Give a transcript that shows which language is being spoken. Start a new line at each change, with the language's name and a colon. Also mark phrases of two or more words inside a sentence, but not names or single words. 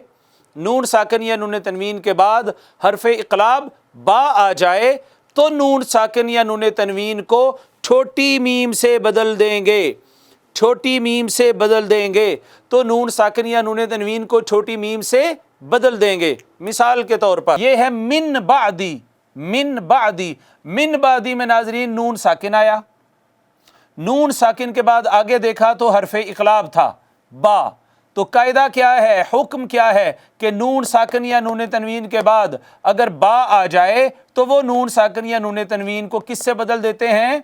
Urdu: نون ساکن یا نون تنوین کے بعد حرف اقلاب با آ جائے تو نون ساکن یا نون تنوین کو چھوٹی میم سے بدل دیں گے، چھوٹی میم سے بدل دیں گے۔ تو نون ساکن یا نون تنوین کو چھوٹی میم سے بدل دیں گے۔ مثال کے طور پر یہ ہے
Arabic: من بعدی، من بعدی۔ من بعدی
Urdu: میں ناظرین نون ساکن آیا، نون ساکن کے بعد آگے دیکھا تو حرف اقلاب تھا، با۔ تو قاعدہ کیا ہے، حکم کیا ہے کہ نون ساکن یا نون تنوین کے بعد اگر با آ جائے تو وہ نون ساکن یا نون تنوین کو کس سے بدل دیتے ہیں؟